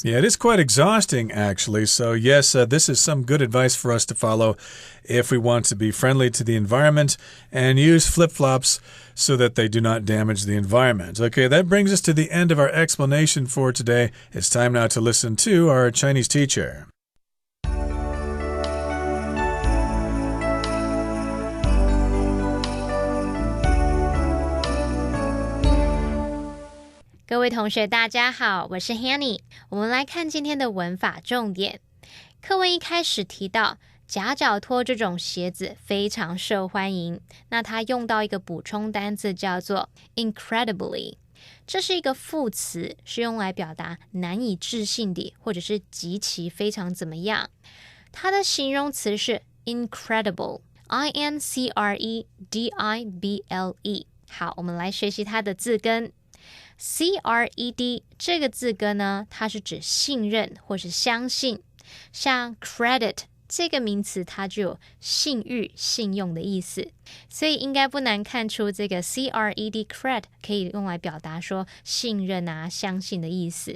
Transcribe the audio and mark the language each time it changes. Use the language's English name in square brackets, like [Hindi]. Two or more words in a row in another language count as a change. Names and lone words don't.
[English] Yeah, it is quite exhausting, actually. So, yes, this is some good advice for us to follow if we want to be friendly to the environment and use flip-flops so that they do not damage the environment. Okay, that brings us to the end of our explanation for today. It's time now to listen to our Chinese teacher. [Chinese] 各位同学大家好，我是 Hanny。我们来看今天的文法重点。课文一开始提到夹脚拖这种鞋子非常受欢迎，那它用到一个补充单字叫做 incredibly， 这是一个副词，是用来表达难以置信的或者是极其非常怎么样。它的形容词是 [English] incredible， I-N-C-R-E-D-I-B-L-E。 [Chinese] 好，我们来学习它的字根。C-R-E-D 这个字根呢，它是指信任或是相信。像 credit 这个名词，它就有信誉、信用的意思，所以应该不难看出这个 [English] C-R-E-D cred [Chinese] 可以用来表达说信任啊、相信的意思。